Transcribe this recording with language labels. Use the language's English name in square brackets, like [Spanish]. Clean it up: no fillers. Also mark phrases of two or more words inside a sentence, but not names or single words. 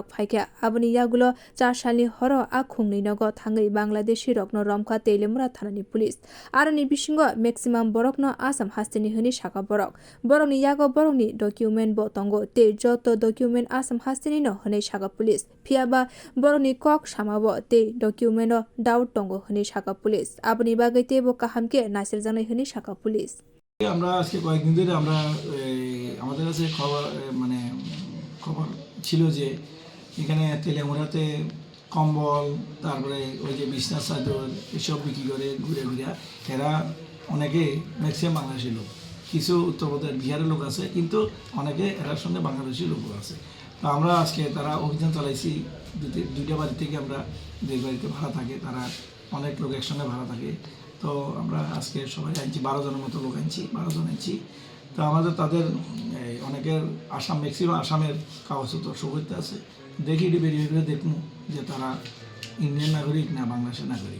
[Kok Borok] फाइका आबनि यागुलो चासालनि हरो आ खुंनै नग थाङै बांलादेशी रक न रोमखा तेलियामुरा थानानि पुलिस आरनि बिसिंग मैक्सिमाम बरक न आसाम हास्तेनि हनि साका बरकनि यागो बरकनि डकुमेन्ट बो तंगो ते जत डकुमेन्ट आसाम हास्तेनि न हनै साका पुलिस फियाबा बरकनि कक सामाबो ते डकुमेन्ट डाउट तंगो हनै साका पुलिस आबनि बागै तेबो काहामके नासिर जानाय हनै साका पुलिस [Bangla] আমরা আজকে কয়েকদিন ধরে আমরা আমাদের কাছে খবর ছিল যে এখানে তেলিয়ামুড়াতে কম্বল তারপরে ওই যে বিছনা চাদর এসব বিক্রি করে ঘুরে ঘুরে এরা অনেকে ম্যাক্সিমাম বাংলাদেশি লোক কিছু উত্তরপ্রদেশ বিহারের লোক আছে কিন্তু অনেকে এরার সঙ্গে বাংলাদেশি লোক আছে তো আমরা আজকে তারা অভিযান চালাইছি দুইটা বাড়ি থেকে আমরা যে বাড়িতে ভাড়া থাকে তারা অনেক লোক একসঙ্গে ভাড়া থাকে তো আমরা আজকে সবাই আনছি 12 জনের মতো লোক আনছি 12 জন আনছি তো আমাদের তাদের অনেকের আসাম ম্যাক্সিমাম আসামের কাগজপত্র সবইতে আছে দেখি বেরিয়ে দেখুন যে তারা ইন্ডিয়ান নাগরিক না বাংলাদেশের নাগরিক